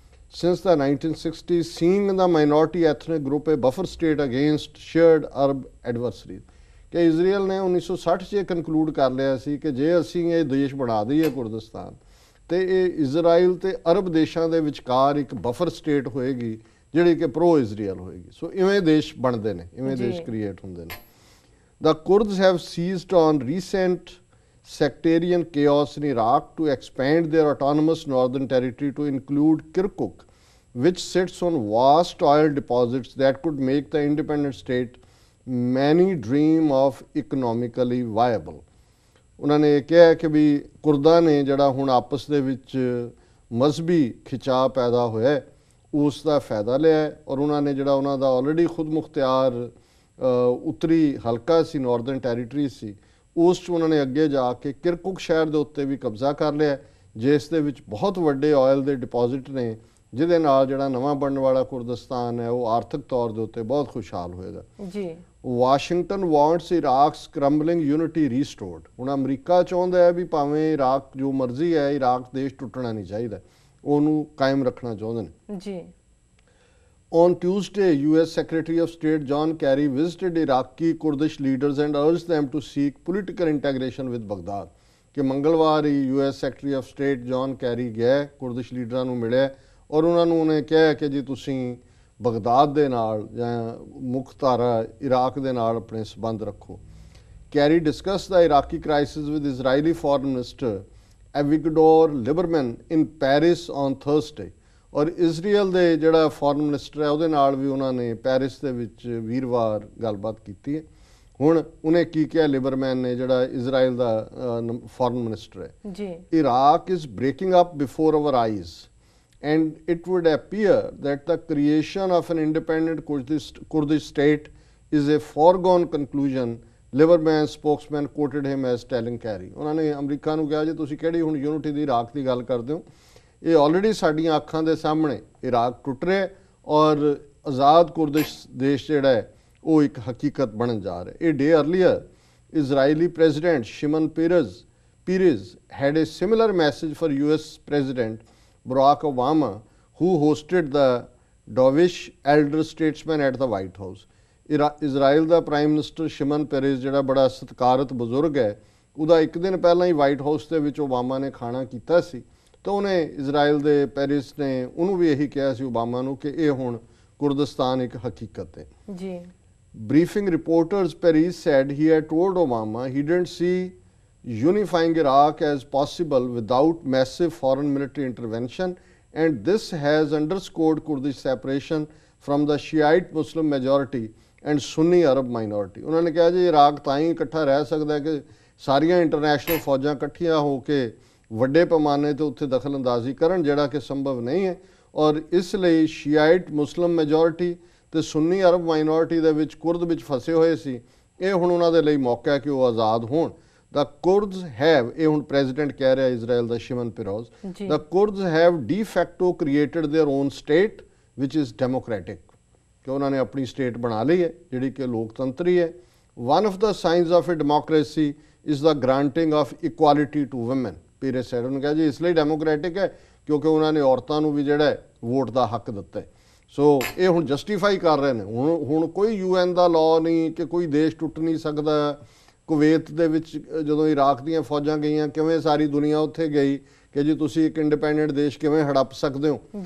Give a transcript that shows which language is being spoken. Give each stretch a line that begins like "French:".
English: since the 1960 seeing the minority ethnic group a buffer state against shared Arab adversaries,
Punjabi: ਕਿ Israel ਨੇ 1960 'ਚ ਇਹ ਕਨਕਲੂਡ ਕਰ ਲਿਆ ਸੀ ਕਿ ਜੇ ਅਸੀਂ ਇਹ ਦੇਸ਼ ਬਣਾ ਦਈਏ ਕੁਰਦਿਸਤਾਨ ਤੇ ਇਹ ਇਜ਼ਰਾਈਲ ਤੇ ਅਰਬ ਦੇਸ਼ਾਂ ਦੇ ਵਿਚਕਾਰ ਇੱਕ ਬਫਰ ਸਟੇਟ ਹੋਏਗੀ ਜਿਹੜੀ ਕਿ ਪ੍ਰੋ ਇਜ਼ਰਾਈਲ ਹੋਏਗੀ। ਸੋ ਇਵੇਂ ਦੇਸ਼ ਬਣਦੇ ਨੇ, ਇਵੇਂ ਦੇਸ਼ ਕ੍ਰੀਏਟ ਹੁੰਦੇ ਨੇ।
English: The Kurds have seized on recent sectarian chaos in Iraq to expand their autonomous northern territory to include Kirkuk, which sits on vast oil deposits that could make the independent state many dream of economically viable।
Punjabi: ਉਹਨਾਂ ਨੇ ਕਿਹਾ ਕਿ ਵੀ ਕੁਰਦਾਂ ਨੇ ਜਿਹੜਾ ਹੁਣ ਆਪਸ ਦੇ ਵਿੱਚ ਮਜ਼ਹਬੀ ਖਿਚਾਅ ਪੈਦਾ ਹੋਇਆ ਉਸ ਦਾ ਫਾਇਦਾ ਲਿਆ ਔਰ ਉਹਨਾਂ ਨੇ ਜਿਹੜਾ ਉਹਨਾਂ ਦਾ ਆਲਰੇਡੀ ਖੁਦ ਮੁਖਤਿਆਰ ਉੱਤਰੀ ਹਲਕਾ ਸੀ, ਨਾਰਦਰਨ ਟੈਰੀਟਰੀ ਸੀ, ਉਸ 'ਚ ਉਹਨਾਂ ਨੇ ਅੱਗੇ ਜਾ ਕੇ ਕਿਰਕੁਕ ਸ਼ਹਿਰ ਦੇ ਉੱਤੇ ਵੀ ਕਬਜ਼ਾ ਕਰ ਲਿਆ, ਜਿਸ ਦੇ ਵਿੱਚ ਬਹੁਤ ਵੱਡੇ ਆਇਲ ਦੇ ਡਿਪੋਜ਼ਿਟ ਨੇ, ਜਿਹਦੇ ਨਾਲ ਜਿਹੜਾ ਨਵਾਂ ਬਣਨ ਵਾਲਾ ਕੁਰਦਿਸਤਾਨ ਹੈ ਉਹ ਆਰਥਿਕ ਤੌਰ ਦੇ ਉੱਤੇ ਬਹੁਤ ਖੁਸ਼ਹਾਲ ਹੋਏਗਾ ਜੀ।
English: Washington wants Iraq's crumbling unity restored.
Punjabi: ਹੁਣ ਅਮਰੀਕਾ ਚਾਹੁੰਦਾ ਹੈ ਵੀ ਭਾਵੇਂ ਇਰਾਕ ਜੋ ਮਰਜ਼ੀ ਹੈ, ਇਰਾਕ ਦੇਸ਼ ਟੁੱਟਣਾ ਨਹੀਂ ਚਾਹੀਦਾ, ਉਹਨੂੰ ਕਾਇਮ ਰੱਖਣਾ ਚਾਹੁੰਦੇ ਨੇ ਜੀ।
English: On Tuesday, US Secretary of State John Kerry visited Iraqi Kurdish leaders and urged them to seek political integration with Baghdad।
Punjabi: ਕਿ ਮੰਗਲਵਾਰ ਹੀ US Secretary of State John Kerry ਗਿਆ, ਕੁਰਦਿਸ਼ ਲੀਡਰਾਂ ਨੂੰ ਮਿਲਿਆ ਔਰ ਉਹਨਾਂ ਨੂੰ ਉਹਨੇ ਕਿਹਾ ਕਿ ਜੀ ਤੁਸੀਂ ਬਗਦਾਦ ਦੇ ਨਾਲ ਜਾਂ ਮੁੱਖ ਧਾਰਾ ਇਰਾਕ ਦੇ ਨਾਲ ਆਪਣੇ ਸੰਬੰਧ ਰੱਖੋ।
English: Kerry discussed the Iraqi crisis with Israeli Foreign Minister Avigdor Lieberman in Paris on Thursday।
Punjabi: ਔਰ ਇਜ਼ਰਾਈਲ ਦੇ ਜਿਹੜਾ ਫੋਰਨ ਮਿਨਿਸਟਰ ਹੈ ਉਹਦੇ ਨਾਲ ਵੀ ਉਹਨਾਂ ਨੇ ਪੈਰਿਸ ਦੇ ਵਿੱਚ ਵੀਰਵਾਰ ਗੱਲਬਾਤ ਕੀਤੀ ਹੈ। ਹੁਣ ਉਹਨੇ ਕੀ ਕਿਹਾ ਲਿਬਰਮੈਨ ਨੇ, ਜਿਹੜਾ ਇਜ਼ਰਾਈਲ ਦਾ ਫੋਰਨ ਮਿਨਿਸਟਰ ਹੈ ਜੀ,
English: Iraq is breaking up before our eyes and it would appear that the creation of an independent Kurdish state is a foregone conclusion. Lieberman spokesman quoted him as telling Kerry.
Punjabi: ਉਹਨਾਂ ਨੇ America ਨੂੰ ਕਿਹਾ ਜੀ ਤੁਸੀਂ ਕਿਹੜੀ ਹੁਣ ਯੂਨਿਟੀ ਦੀ ਇਰਾਕ ਦੀ ਗੱਲ ਕਰਦੇ ਹੋ, ਇਹ ਆਲਰੇਡੀ ਸਾਡੀਆਂ ਅੱਖਾਂ ਦੇ ਸਾਹਮਣੇ ਇਰਾਕ ਟੁੱਟ ਰਿਹਾ ਔਰ ਆਜ਼ਾਦ ਕੁਰਦਿਸ਼ ਦੇਸ਼ ਜਿਹੜਾ ਹੈ ਉਹ ਇੱਕ ਹਕੀਕਤ ਬਣਨ ਜਾ ਰਿਹਾ।
English: A day earlier Israeli president Shimon Peres had a similar message for US President Barack Obama, who hosted the Dovish elder statesman at the White House।
Punjabi: Israel ਦਾ prime minister ਸ਼ਿਮਨ Perez ਜਿਹੜਾ ਬੜਾ ਸਤਿਕਾਰਤ ਬਜ਼ੁਰਗ ਹੈ, ਉਹਦਾ ਇੱਕ ਦਿਨ ਪਹਿਲਾਂ ਹੀ ਵਾਈਟ ਹਾਊਸ ਦੇ ਵਿੱਚ ਓਬਾਮਾ ਨੇ ਖਾਣਾ ਕੀਤਾ ਸੀ। ਤਾਂ ਉਹਨੇ ਇਜ਼ਰਾਈਲ ਦੇ ਪੈਰਿਸ ਨੇ ਉਹਨੂੰ ਵੀ ਇਹੀ ਕਿਹਾ ਸੀ ਓਬਾਮਾ ਨੂੰ ਕਿ ਇਹ ਹੁਣ ਕੁਰਦਿਸਤਾਨ ਇੱਕ ਹਕੀਕਤ ਹੈ ਜੀ।
English: Briefing reporters Peres said he had told Obama he didn't see unifying Iraq as possible without massive foreign military intervention, and this has underscored Kurdish separation from the Shiite Muslim majority and Sunni Arab minority।
Punjabi: ਉਹਨਾਂ ਨੇ ਕਿਹਾ ਜੀ Iraq ਤਾਂ ਹੀ ਇਕੱਠਾ ਰਹਿ ਸਕਦਾ ਕਿ ਸਾਰੀਆਂ ਇੰਟਰਨੈਸ਼ਨਲ ਫੌਜਾਂ ਇਕੱਠੀਆਂ ਹੋ ਕੇ ਵੱਡੇ ਪੈਮਾਨੇ ਤੇ ਉੱਥੇ ਦਖਲ ਅੰਦਾਜ਼ੀ ਕਰਨ, ਜਿਹੜਾ ਕਿ ਸੰਭਵ ਨਹੀਂ ਹੈ। ਔਰ ਇਸ ਲਈ ਸ਼ੀਆਈਟ ਮੁਸਲਿਮ ਮੈਜੋਰਿਟੀ ਤੇ ਸੁੰਨੀ ਅਰਬ ਮਾਈਨੋਰਿਟੀ ਦੇ ਵਿੱਚ ਕੁਰਦ ਵਿੱਚ ਫਸੇ ਹੋਏ ਸੀ, ਇਹ ਹੁਣ ਉਹਨਾਂ ਦੇ ਲਈ ਮੌਕਾ ਹੈ ਕਿ ਉਹ ਆਜ਼ਾਦ ਹੋਣ।
English: The Kurds have,
Punjabi: ਇਹ ਹੁਣ ਪ੍ਰੈਜ਼ੀਡੈਂਟ ਕਹਿ ਰਿਹਾ Israel ਦਾ ਸ਼ਿਮਨ ਪੇਰੋਜ਼,
English: the Kurds have de facto created their own state which is democratic,
Punjabi: ਕਿ ਉਹਨਾਂ ਨੇ ਆਪਣੀ ਸਟੇਟ ਬਣਾ ਲਈ ਹੈ ਜਿਹੜੀ ਕਿ ਲੋਕਤੰਤਰੀ ਹੈ।
English: One of the signs of a democracy is the granting of equality to women।
Punjabi: ਪੀਰੇ sad ਉਹਨੇ ਕਿਹਾ ਜੀ ਇਸ ਲਈ ਡੈਮੋਕ੍ਰੈਟਿਕ ਹੈ ਕਿਉਂਕਿ ਉਹਨਾਂ ਨੇ ਔਰਤਾਂ ਨੂੰ ਵੀ ਜਿਹੜਾ ਵੋਟ ਦਾ ਹੱਕ ਦਿੱਤਾ ਹੈ। ਸੋ ਇਹ ਹੁਣ ਜਸਟੀਫਾਈ ਕਰ ਰਹੇ ਨੇ। ਹੁਣ ਕੋਈ UN ਦਾ ਲਾਅ ਨਹੀਂ ਕਿ ਕੋਈ ਦੇਸ਼ ਟੁੱਟ ਨਹੀਂ ਸਕਦਾ। ਕੁਵੈਤ ਦੇ ਵਿੱਚ ਜਦੋਂ ਇਰਾਕ ਦੀਆਂ ਫੌਜਾਂ ਗਈਆਂ, ਕਿਵੇਂ ਸਾਰੀ ਦੁਨੀਆ ਉੱਥੇ ਗਈ ਕਿ ਜੀ ਤੁਸੀਂ ਇੱਕ ਇੰਡੀਪੈਂਡੈਂਟ ਦੇਸ਼ ਕਿਵੇਂ ਹੜੱਪ ਸਕਦੇ ਹੋ।